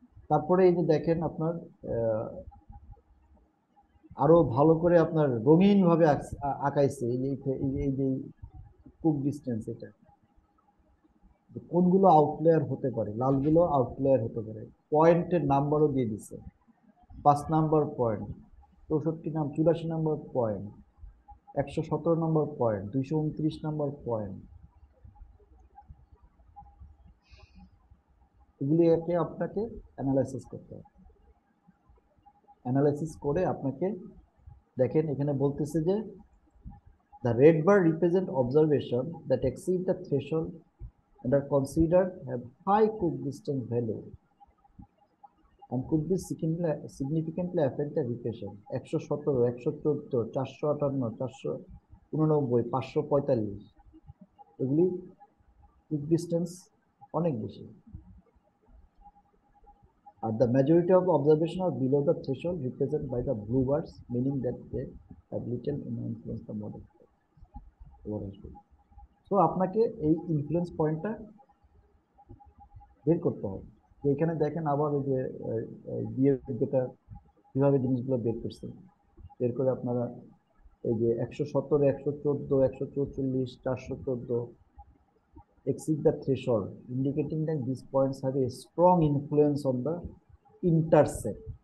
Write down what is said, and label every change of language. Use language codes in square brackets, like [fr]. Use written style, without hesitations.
[bn] তারপরে এই যে দেখেন আপনার আরো ভালো করে আপনার রঙিন ভাবে আঁকাইছে এই যে কুক ডিস্টেন্স, এটা কোনগুলো আউটলেয়ার হতে পারে, লালগুলো আউটলেয়ার হতে পারে, পয়েন্টের নাম্বারও দিয়ে দিছে, 5 নাম্বার পয়েন্ট, 84 নাম্বার পয়েন্ট, 117 নম্বর পয়েন্ট, 229 নম্বর পয়েন্ট। এগুলিকে আপনাকে অ্যানালাইসিস করতে হবে। অ্যানালাইসিস করে আপনাকে দেখেন এখানে বলতেছে যে [en] the red bar represent observation that exceed the threshold and are considered have high cook distance value and could be significantly affect the regression. [bn] 117, 114, 458, 489, 545, এগুলি কুক ডিস্টেন্স অনেক বেশি। [en] আর the majority of observation are below the threshold represented by the blue bars, meaning that they have little influence the model. [bn] তো আপনাকে এই influence পয়েন্টটা বের করতে হবে। এখানে দেখেন আবার এই যে যেটা কিভাবে জিনিসগুলো বের করছে, বের করে আপনারা এই যে 117, 114, 144, 414 [en] exceed the threshold, indicating that these points have a strong influence on the intercept.